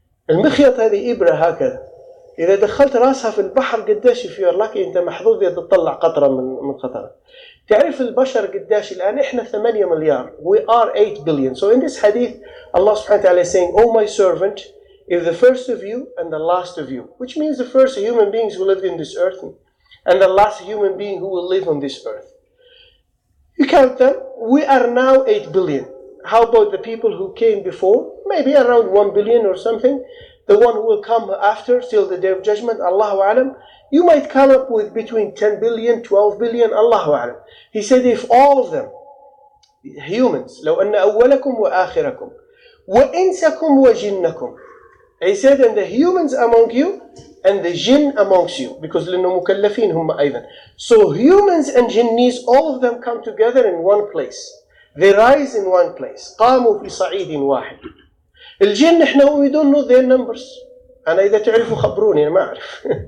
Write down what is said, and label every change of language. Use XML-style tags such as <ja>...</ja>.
<ar>المخيط هذه إبرة هكذا، إذا دخلت راسها في البحر قداش في لك أنت محظوظ إذا تطلع قطرة من قطرة. تعرف البشر قداش الآن؟ إحنا 8 مليار.</ar> <en>We are 8 billion. So in this hadith, Allah subhanahu wa ta'ala is saying, "Oh my servant, if the first of you and the last of you," which means the first human beings who lived in this earth and the last human being who will live on this earth. You count them, we are now 8 billion. How about the people who came before? Maybe around 1 billion or something. The one who will come after, till the day of judgment, Allahu Alam. You might come up with between 10 billion, 12 billion, Allahu Alam. He said, if all of them, humans,</en> <ar>لو أن أولكم وآخركم وإنسكم وجنكم.</ar> <en>He said, and the humans among you and the jinn amongst you, because</en> <ar>لأنه مكلفين هم أيضا.</ar> <en>So humans and jinnis, all of them come together in one place. They rise in one place.</en> <ar>قاموا في صعيد واحد. الجن احنا</ar> <en>we don't know their numbers.</en> <ar>أنا إذا تعرفوا خبروني، أنا ما أعرف.</ar>